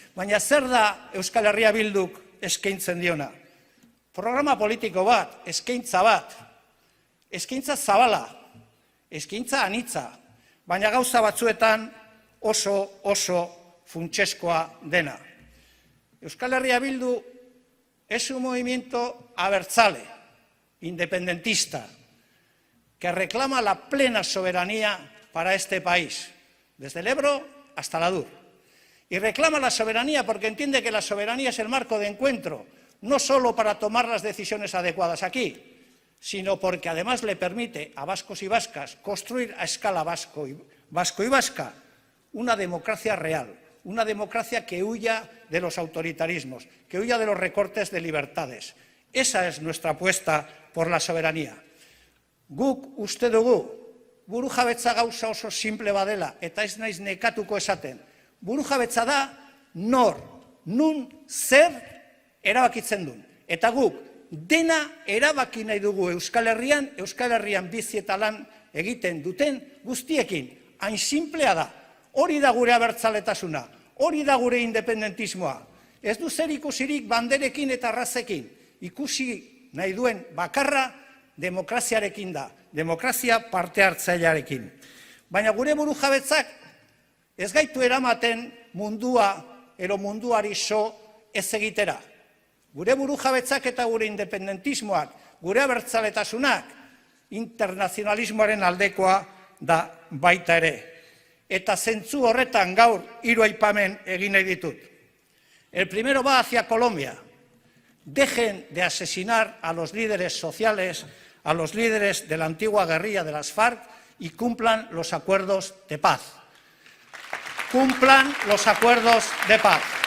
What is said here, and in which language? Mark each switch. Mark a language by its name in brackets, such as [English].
[Basque] Baina zer da Euskal Herria Bilduk eskaintzen diona? Programa politiko bat, eskaintza bat, eskaintza zabala, eskaintza anitza, baina gauza batzuetan oso funtseskoa dena. [Spanish] Euskal Herria Bildu es un movimiento abertzale, independentista, que reclama la plena soberanía para este país, desde el Ebro hasta la Adur. Y reclama la soberanía porque entiende que la soberanía es el marco de encuentro, no solo para tomar las decisiones adecuadas aquí, sino porque además le permite a vascos y vascas construir a escala vasco y vasca una democracia real, una democracia que huya de los autoritarismos, que huya de los recortes de libertades. Esa es nuestra apuesta por la soberanía. [Basque] Guk uste dugu burujabetza gauza oso simple badela, eta ez naiz nekatuko esaten. Burujabetza da nor, nun, zer erabakitzen duen. Eta guk dena erabaki nahi dugu Euskal Herrian bizi eta lan egiten duten guztiekin. Hain simplea da. Hori da gure abertzaletasuna, hori da gure independentismoa. Ez du zer ikusirik banderekin eta arrazekin. Ikusi nahi duen bakarra demokraziarekin da, demokrazia parte hartzailearekin. Baina gure burujabetzak ez gaitu eramaten mundua ero munduari so ez egitera. Gure burujabetzak eta gure independentismoak, gure abertzaletasunak, internazionalismoaren aldekoa da baita ere. Eta zentzu horretan gaur 3 aipamen egin nahi ditut. [Spanish] El primero va hacia Colombia. Dejen de asesinar a los líderes sociales, a los líderes de la antigua guerrilla de las FARC y cumplan los acuerdos de paz. Cumplan los acuerdos de paz.